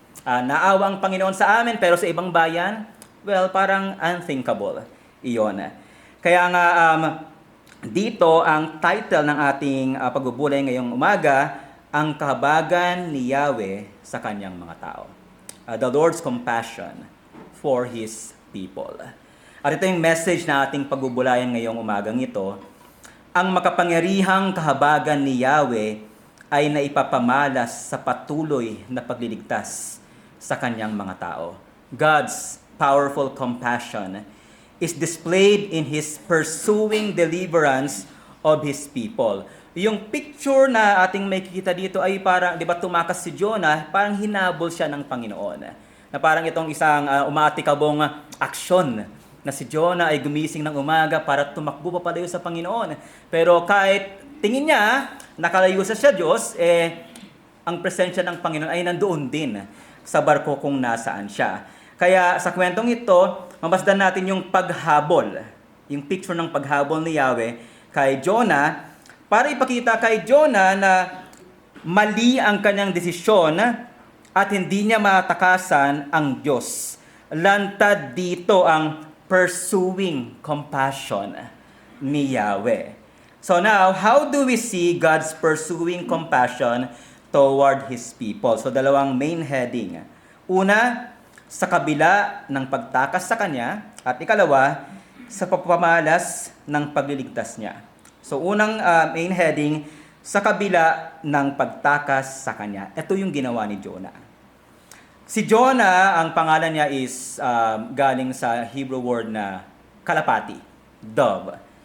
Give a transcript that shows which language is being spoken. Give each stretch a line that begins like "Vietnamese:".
Filipino: Naawa ang Panginoon sa amin, pero sa ibang bayan, well, parang unthinkable. Iyon. Kaya nga, dito ang title ng ating pagbubulay ngayong umaga, ang kahabagan ni Yahweh sa kanyang mga tao.
English: The Lord's compassion for His people.
Filipino: At ito yung message na ating pagbubulayan ngayong umagang ito. Ang makapangyarihang kahabagan ni Yahweh ay naipapamalas sa patuloy na pagliligtas sa kanyang mga tao.
English: God's powerful compassion is displayed in His pursuing deliverance of His people.
Filipino: Yung picture na ating makikita dito ay parang, di ba, tumakas si Jonah, parang hinabol siya ng Panginoon. Na parang itong isang umatikabong aksyon na si Jonah ay gumising ng umaga para tumakbo pa palayo sa Panginoon. Pero kahit tingin niya, nakalayo sa Diyos, ang presensya ng Panginoon ay nandoon din sa barko kung nasaan siya. Kaya sa kwentong ito, mamasdan natin yung paghabol, yung picture ng paghabol ni Yahweh kay Jonah, para ipakita kay Jonah na mali ang kanyang desisyon at hindi niya matakasan ang Diyos. Lantad dito ang pursuing compassion ni Yahweh.
English: So now, how do we see God's pursuing compassion toward His people?
Filipino: So dalawang main heading. Una, sa kabila ng pagtakas sa Kanya, at ikalawa, sa pagpamalas ng pagliligtas niya. So unang main heading, sa kabila ng pagtakas sa Kanya. Ito yung ginawa ni Jonah. Si Jonah, ang pangalan niya is galing sa Hebrew word na kalapati, dove.